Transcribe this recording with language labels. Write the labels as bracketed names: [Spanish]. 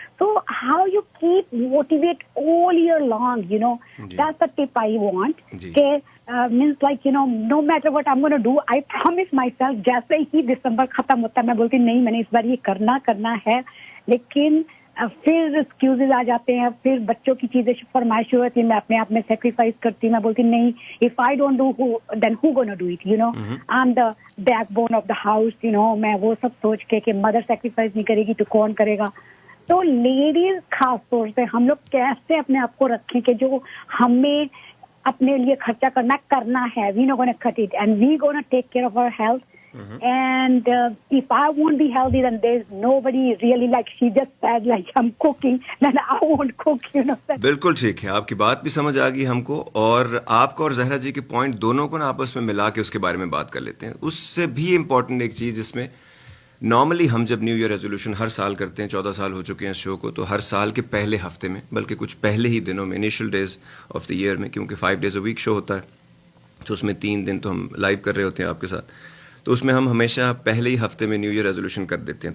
[Urdu] تو [English] how you keep motivate all year long, you know that's the tip I want [Urdu] کہ [English] means like you know no matter what I'm going to do I promise myself [Urdu] جیسے ہی دسمبر ختم ہوتا ہے میں بولتی نہیں میں نے اس بار یہ کرنا ہے, لیکن پھر ایکسکیوزز آ جاتے ہیں, پھر بچوں کی چیزیں فرمائش ہوتی ہے, میں اپنے آپ میں سیکریفائس کرتی ہوں, میں بولتی نہیں [English] if I don't do then who gonna do it, you know, [Urdu] I'm the backbone of the house, you know, میں وہ سب سوچ کے کہ مدر سیکریفائس نہیں کرے گی تو کون کرے گا. تو لیڈیز خاص طور سے ہم لوگ کیسے اپنے آپ کو رکھیں کہ جو ہمیں اپنے لیے خرچہ کرنا ہے, [English] We know gonna cut it and we gonna take care of our health. And if I won't be healthy, then there's nobody really, like she just said, like I'm cooking, then I won't cook, you know. [Urdu] بالکل ٹھیک ہے, آپ کی بات بھی سمجھ آ گئی ہم کو, اور آپ کو اور زہرا جی کے پوائنٹ دونوں کو نا آپس میں ملا کے اس کے بارے میں بات کر لیتے ہیں. اس سے بھی امپورٹنٹ ایک چیز جس میں نارملی ہم جب نیو ایئر ریزولوشن ہر سال کرتے ہیں, 14 سال ہو چکے ہیں اس شو کو, تو ہر سال کے پہلے ہفتے میں, بلکہ کچھ پہلے ہی دنوں میں, initial days of the year میں, کیونکہ 5 days a week شو ہوتا ہے تو اس میں 3 دن تو ہم لائیو کر رہے ہوتے ہیں آپ کے ساتھ, تو اس میں ہم ہمیشہ پہلے ہی ہفتے میں نیو ایئر ریزولوشن کر دیتے ہیں.